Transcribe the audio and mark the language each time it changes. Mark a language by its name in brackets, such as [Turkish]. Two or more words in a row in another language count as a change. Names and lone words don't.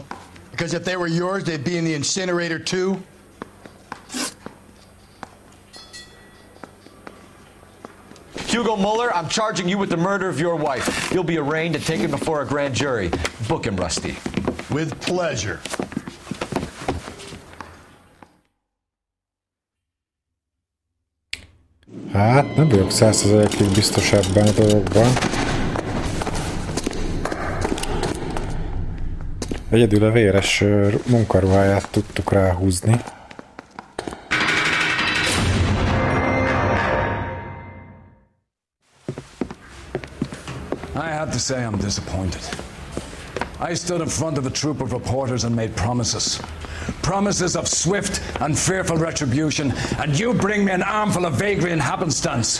[English] Because if they were yours, they'd be in the incinerator too? Hugo Mueller, I'm charging you with the murder of your wife. You'll be arraigned and taken before a grand jury. Book him, Rusty. With pleasure. [Hungarian] Hát, nem vagyok 100%-ig biztos ebben a dologban. Egyedül a véres munkaruháját tudtuk ráhúzni. [English] I have to say I'm disappointed. I stood in front of a troop of reporters and made promises. Promises of swift and fearful retribution, and you bring me an armful of vagary and happenstance.